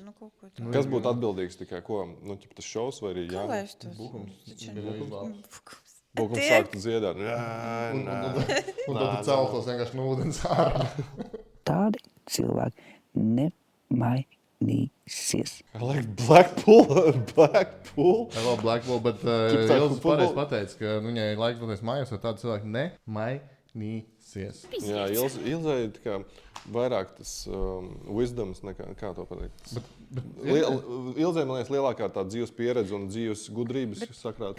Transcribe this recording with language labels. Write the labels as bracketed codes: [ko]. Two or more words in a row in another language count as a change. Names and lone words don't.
[lv] Nu, kaut ko tā. Kas būtu atbildīgs tikai ko? Nu, tas šovs vai arī Kā lai es tos? Bukums sāktu dziedāt. Un tad tu celtos vienkārši no ūdens ārā. Tādi cilvēki nemai mainīsies. [en] I like Blackpool. Hello, Blackpool, [lv] bet Ilze pareizi pateica, ka viņai laika doties mājās, jo tādi cilvēki nemainīsies. Jā, Ilzei ir tā kā vairāk tas wisdoms nekā, kā to pateikt. Ilzei, man liekas, lielākā tā dzīves pieredze un dzīves gudrības sakrāt.